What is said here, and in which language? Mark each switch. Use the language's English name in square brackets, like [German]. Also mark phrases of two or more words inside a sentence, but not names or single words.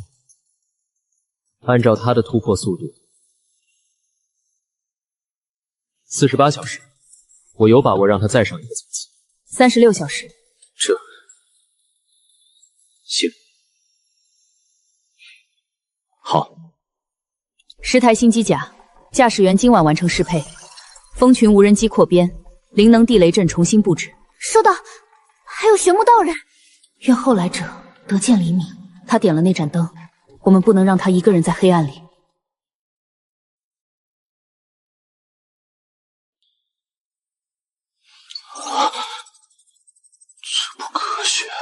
[Chinese] 按照他的突破速度，48小时。我有把握让他再上一个层次。 36小时。这行，好。 10台新机甲，驾駛員今晚完成適配。蜂群無人機擴編，靈能地雷陣重新佈置。收到。還有玄木道人，願後來者得見黎明。他點了那盞燈，我們不能讓他一個人在黑暗裡。這不科學。